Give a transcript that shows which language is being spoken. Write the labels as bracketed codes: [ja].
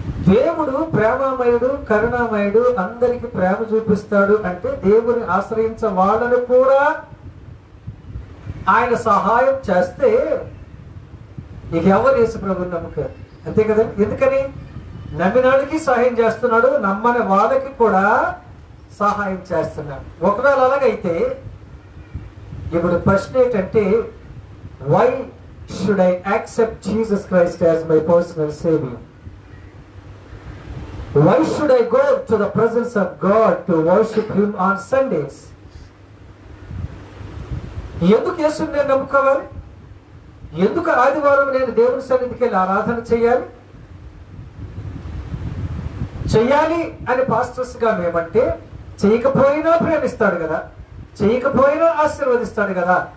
[te] దేవుడు ప్రేమమయుడు, కరుణామయుడు, అందరికి ప్రేమ చూపిస్తాడు అంటే, దేవుని ఆశ్రయించే వాళ్ళను కూడా ఆయన సహాయం చేస్తే ఇక ఎవరు యేసు ప్రభువుని నమ్ముతారు? అంతే కదా. ఎందుకని? నమ్మినాడికి సహాయం చేస్తున్నాడు, నమ్మని వాళ్ళకి కూడా సహాయం చేస్తున్నాడు. ఒకవేళ అలాగైతే ఇప్పుడు ప్రశ్న ఏంటంటే, [en] why should I accept Jesus Christ as my personal savior? Why should I go to the presence of God to worship him on Sundays? [te] ఎందుకు యేసుని నేను నమ్ముకోవాలి? ఎందుకు ఆదివారం నేను దేవుని సన్నిధికి వెళ్ళి ఆరాధన చెయ్యాలి అని పాస్టర్స్ గా మేమంటే, చేయకపోయినా ప్రేమిస్తాడు కదా, చేయకపోయినా ఆశీర్వదిస్తాడు కదా.